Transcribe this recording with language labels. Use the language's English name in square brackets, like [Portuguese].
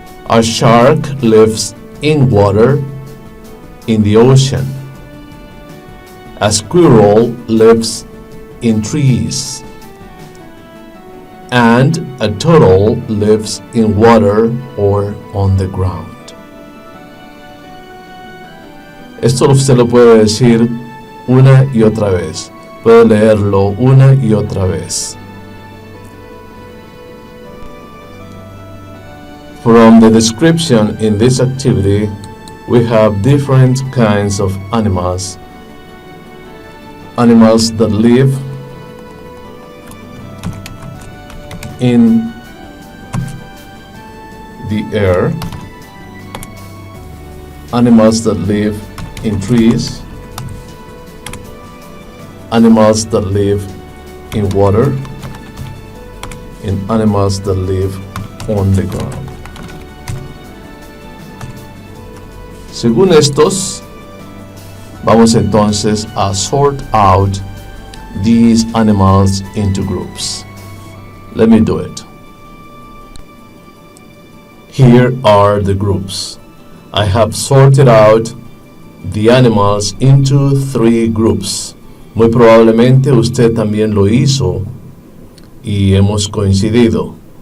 [English] A shark lives in water in the ocean. A squirrel lives in trees. And a turtle lives in water or on the ground. [Spanish] Esto usted lo puede decir una y otra vez. Puede leerlo una y otra vez. [English] From the description in this activity, we have different kinds of animals. Animals that live in the air, animals that live in trees, animals that live in water, and animals that live on the ground. [Spanish] Según estos, vamos entonces a [English] sort out these animals into groups. Let me do it. Here are the groups. I have sorted out the animals into 3 groups. [Spanish] Muy probablemente usted también lo hizo y hemos coincidido.